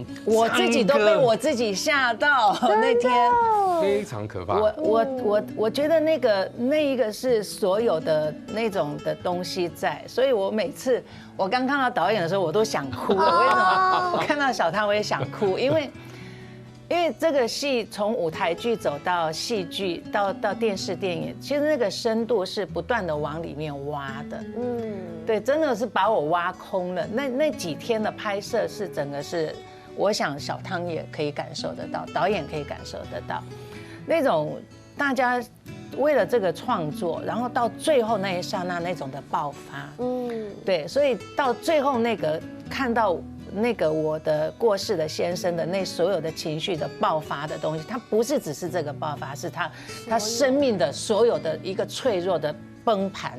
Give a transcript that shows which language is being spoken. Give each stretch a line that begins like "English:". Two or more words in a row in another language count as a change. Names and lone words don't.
Chinese: 我自己都被我自己嚇到。那天非常可怕。我覺得那一個是所有的那種的東西在，所以我每次我剛看到導演的時候，我都想哭了。為什麼？我看到小湯我也想哭，因為這個戲從舞台劇走到戲劇到電視電影，其實那個深度是不斷的往裡面挖的。對，真的是把我挖空了。那幾天的拍攝是整個是，我想小湯也可以感受得到，導演可以感受得到，那種大家为了这个创作，然后到最后那一刹那那种的爆发，对，所以到最后那个看到那个我的过世的先生的那所有的情绪的爆发的东西，它不是只是这个爆发，是他生命的所有的一个脆弱的崩盘。